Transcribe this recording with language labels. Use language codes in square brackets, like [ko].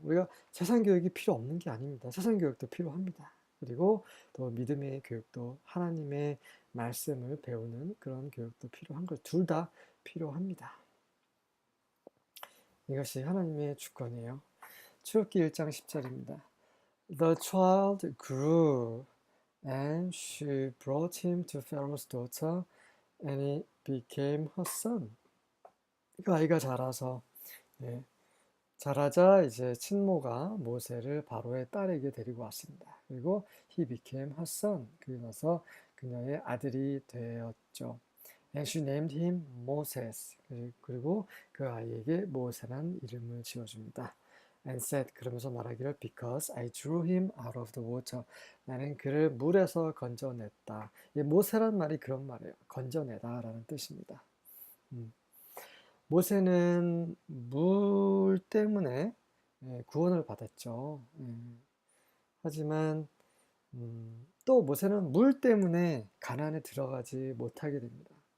[ko] 우리가 세상 교육이 필요 없는 게 아닙니다. 세상 교육도 필요합니다. 그리고 또 믿음의 교육도 하나님의 말씀을 배우는 그런 교육도 필요한 것, 둘 다 필요합니다. 이것이 하나님의 주권이에요. 출애굽기 1장 10절입니다. [en] The child grew and she brought him to Pharaoh's daughter and he became her son. [ko] 그 아이가 자라자 이제 친모가 모세를 바로의 딸에게 데리고 왔습니다. 그리고 [en] he became her son. [ko] 그러면서 그녀의 아들이 되었죠. [en] And she named him Moses. [ko] 그리고 그 아이에게 모세란 이름을 지어줍니다. [en] And said, [ko] 그러면서 말하기를 [en] because I drew him out of the water. [ko] 나는 그를 물에서 건져냈다. 모세란 말이 그런 말이에요. 건져내다라는 뜻입니다. 모세는 물 때문에 구원을 받았죠. 하지만 또 모세는 물 때문에 가나안에 들어가지 못하게 됩니다.